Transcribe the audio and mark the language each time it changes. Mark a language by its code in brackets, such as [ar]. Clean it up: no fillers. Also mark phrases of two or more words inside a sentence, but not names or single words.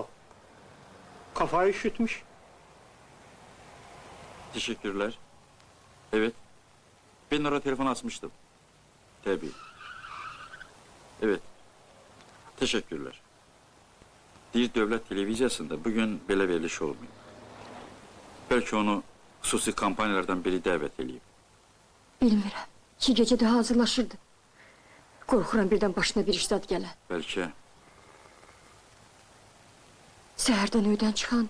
[tr] Kafayı üşütmüş. Teşekkürler. Evet. Ben oraya telefon açmıştım. Tabii. Evet. Teşekkürler. Bir devlet televizyasında bugün [az] belə veriliş [tr] olmuyor. [az] Belki onu xüsusi kampanyalardan biri dəvət eləyib. Bilmirəm. 2 gecədə hazırlaşırdı. Qorxuram birdən başına bir işdad gələ. Bəlkə Səhərdən öydən çıxandı.